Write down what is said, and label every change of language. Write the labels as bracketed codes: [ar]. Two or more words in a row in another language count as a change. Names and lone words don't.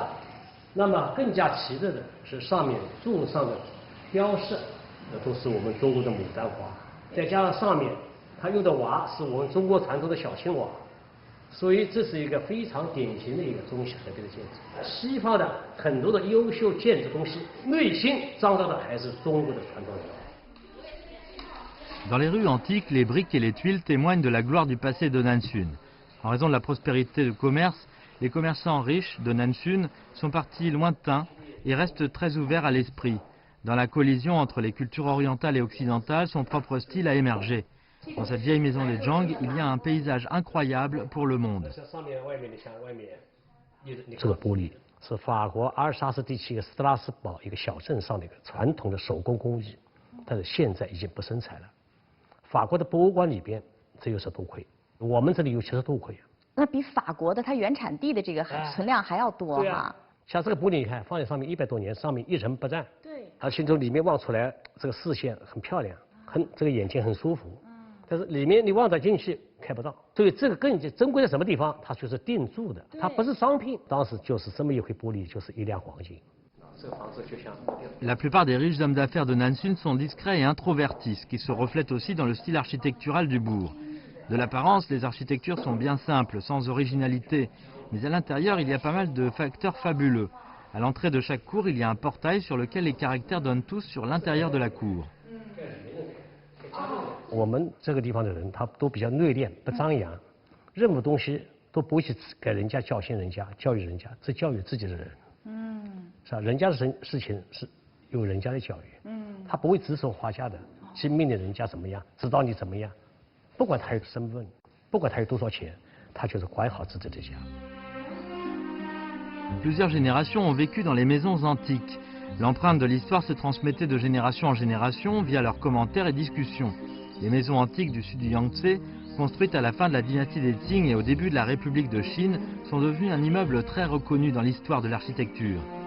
[zh] 那么更加奇特的是上面柱上的雕饰，那都是我们中国的牡丹花，再加上上面它用的瓦是我们中国传统的小青瓦。所以这是一个非常典型的一个中西合璧的建筑。西方的很多的优秀建筑东西，内心彰造的还是中国的传统文化。 [fr] Dans les rues antiques, les briques et les tuiles témoignent de la gloire du passé de Nansun. En raison de la prospérité du commerce, les commerçants riches de Nansun sont partis lointains et restent très ouverts à l'esprit. Dans la collision entre les cultures orientales et occidentales, son propre style a émergé. Dans cette vieille maison des Zhang, il y a un paysage incroyable pour le monde. [zh] 这个玻璃是法国阿尔萨斯地区一个斯特拉斯堡一个小镇上的一个传统的手工工艺，但是现在已经不生产了。法国的博物馆里边只有10多块，我们这里有70多块。那比法国的它原产地的这个存量还要多哈。像这个玻璃，你看放在上面100多年，上面一尘不染。对。它先从里面望出来，这个视线很漂亮，这个眼睛很舒服。但是里面你望着进去看不到，所以这个更珍贵在什么地方？它就是定铸的，它不是商品。当时就是这么一块玻璃，就是1两黄金。 [fr] La plupart des riches hommes d'affaires de Nansun sont discrets et introvertis, ce qui se reflète aussi dans le style architectural du bourg. De l'apparence, les architectures sont bien simples, sans originalité, mais à l'intérieur, il y a pas mal de facteurs fabuleux. À l'entrée de chaque cour, il y a un portail sur lequel les caractères donnent tous sur l'intérieur de la cour. [zh] 我们这个地方的人，他都比较内敛，不张扬，任何东西都不会去给人家教训人家、教育人家，只教育自己的人。是吧？人家的事情是由人家来教育。他不会指手画脚的去命令人家怎么样，指导你怎么样，不管他有身份，不管他有多少钱，他就是管好自己的家。 [fr] Plusieurs générations ont vécu dans les maisons antiques. L'empreinte de l'histoire se transmettait de génération en génération via leurs commentaires et discussions. Les maisons antiques du sud du Yangtze, construites à la fin de la dynastie des Qing et au début de la République de Chine, sont devenues un immeuble très reconnu dans l'histoire de l'architecture.